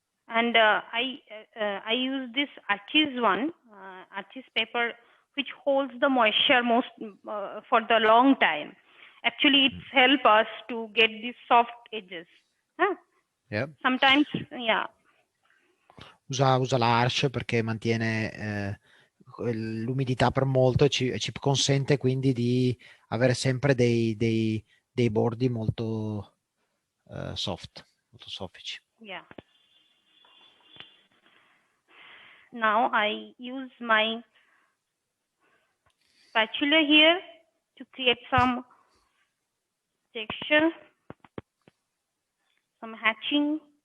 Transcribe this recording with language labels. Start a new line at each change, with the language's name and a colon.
English: And I use this Archie's one, Archie's paper, which holds the moisture most for the long time. Actually, it's help us to get these soft edges. Huh? Yeah. Sometimes, yeah.
Italian: Usa l'Arch perché mantiene l'umidità per molto e ci consente quindi di avere sempre dei bordi molto soft, molto soffici.
English: Yeah. Now I use my spatula here to create some texture, some hatching.